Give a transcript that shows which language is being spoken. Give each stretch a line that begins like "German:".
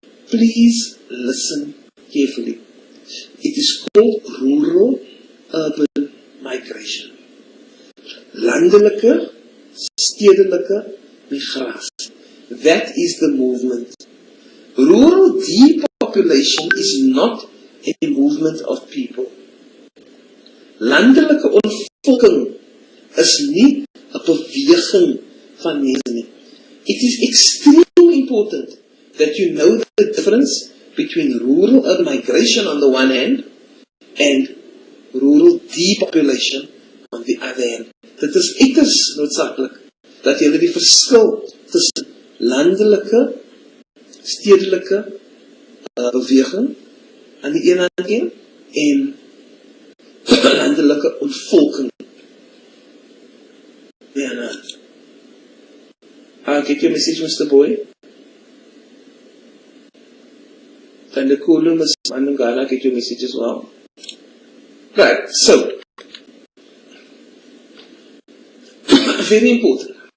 English: Please listen carefully. It is called rural-urban migration.
Afrikaans: Landelike, stedelike migratie.
English: That is the movement. Rural depopulation is not a movement of people.
Afrikaans: Landelike ontvolking is nie 'n beweging van mense nie.
English: It is extremely important that you know the difference between rural-urban migration on the one hand and rural depopulation on the other hand.
Afrikaans: Dit is uiters noodsaaklik dat jy die verskil tussen landelike, stedelike beweging aan die ene hand en landelike ontvolking.
English: Yeah, I'll get your message, Mr. Boy. And the Kulu, Ms. Mandungala, get your message as well. Right, so very important.